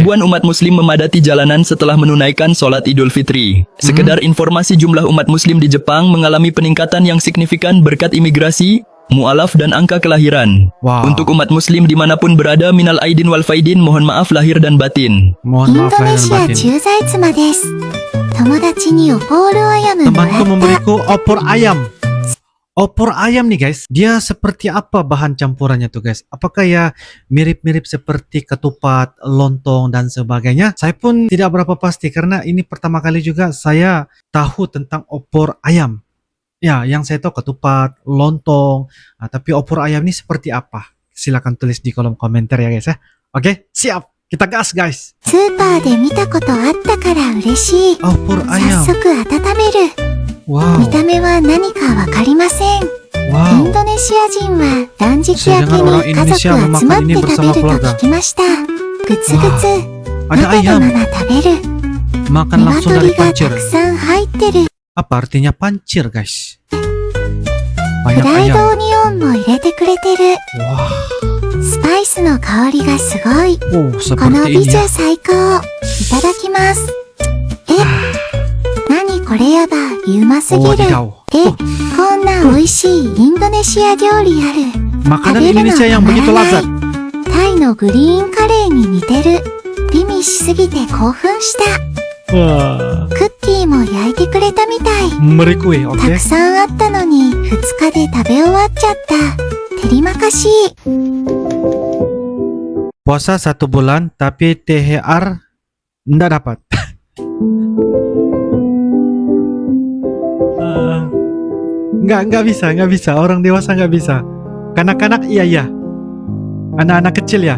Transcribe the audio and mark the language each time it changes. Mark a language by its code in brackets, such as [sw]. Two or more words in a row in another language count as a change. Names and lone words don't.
[id] Ribuan umat muslim memadati jalanan setelah menunaikan sholat Idul Fitri. Sekedar informasi, jumlah umat muslim di Jepang mengalami peningkatan yang signifikan berkat imigrasi, mu'alaf dan angka kelahiran. Wow. Untuk umat muslim dimanapun berada, [ar] من العائدين والفائزين, [id] mohon maaf lahir dan batin. Mohon maaf lahir dan batin. [ja] 在妻です。友達にオポールアヤムもら [id] Temanku [ja] った。 [id] memberiku opor ayam. Opor ayam nih guys, dia seperti apa bahan campurannya tuh guys? Apakah ya mirip-mirip seperti ketupat, lontong dan sebagainya? Saya pun tidak berapa pasti karena ini pertama kali juga saya tahu tentang opor ayam. Ya, yang saya tahu ketupat, lontong, tapi opor ayam ini seperti apa? Silakan tulis di kolom komentar ya guys ya. Oke, siap. Kita gas guys. [ja] スーパーで見たことあったから嬉しい。 [id] Opor [ja] 早 [id] ayam. [ja] 速温める。 Wow. 見た目は何かわかりません。イ Wow. ンドネシア人は断食明 [id] Saya dengar orang [ja] けに家族 [id] Indonesia [ja] 集まっ [id] memakan [ja] て [id] ini [ja] 食べ [id] bersama [ja] ると [id] keluarga. [ja] 聞きました。グツグツ。 [id] Ada [ja] まだ [id] ayam. [ja] まだ食べる。 [id] Makan langsung [ja] 鶏 [id] dari [ja] がた [id] pancir. [ja] くさん入ってる。 [id] Apa artinya pancir guys? [ja] フ [id] Banyak [ja] ライド [id] ayam. [ja] オニオンも入れてくれてる。 Wah. スパイスの香りがすごい。 Oh, この [id] seperti [ja] 美 [id] ini [ja] 女 [id] ya. [ja] 最高。いただきます。何これやばい、うますぎる。 Wadidaw. こんな美味しいインドネシア料理ある。 [id] Makanan Indonesia yang begitu lazat. [ja] タイのグリーンカレーに似てる。美味しすぎて興奮した。 Wah. クッキーも焼いてくれたみたい。 [id] Memberi kue, [ja] た [id] oke? [ja] くさんあったのに2日で食べ終わっちゃった。 [id] terima kasih. Puasa 1 bulan tapi THR nggak dapat. Nggak bisa. Orang dewasa nggak bisa. Kanak-kanak iya. Anak-anak kecil ya.